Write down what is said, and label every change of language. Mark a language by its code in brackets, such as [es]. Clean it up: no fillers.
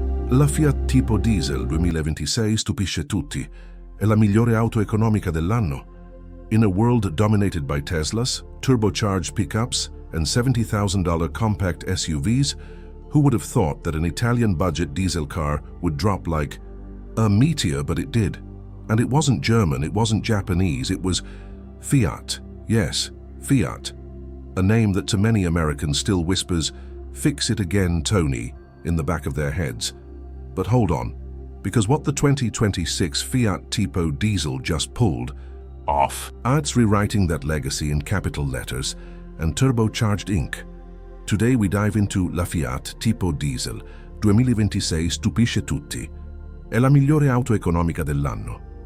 [it] La Fiat Tipo Diesel 2026 stupisce tutti. È la migliore auto economica dell'anno. [en] In a world dominated by Teslas, turbocharged pickups, and $70,000 compact SUVs, who would have thought that an Italian budget diesel car would drop like a meteor, but it did. And it wasn't German, it wasn't Japanese, it was Fiat. Yes, Fiat. A name that to many Americans still whispers, "Fix it again, Tony," in the back of their heads. But hold on, because what the 2026 Fiat Tipo Diesel just pulled off, it's rewriting that legacy in capital letters and turbocharged ink. Today we dive into [it] la Fiat Tipo Diesel 2026 stupisce tutti. È la migliore auto economica dell'anno.